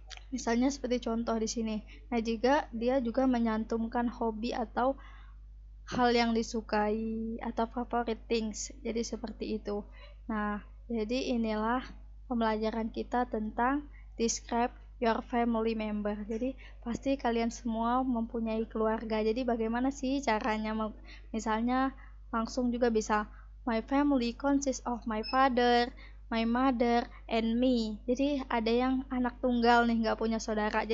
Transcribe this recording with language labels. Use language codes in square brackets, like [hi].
[id] Misalnya seperti contoh di sini. Nah, juga dia juga menyantumkan hobi atau hal yang disukai atau favorite things. Jadi seperti itu. Nah, jadi inilah pembelajaran kita tentang [en] describe your family member. [id] Jadi pasti kalian semua mempunyai keluarga. Jadi bagaimana sih caranya? Misalnya langsung juga bisa [en] my family consists of my father, my mother, and me. [id] Jadi ada yang anak tunggal nih, nggak punya saudara.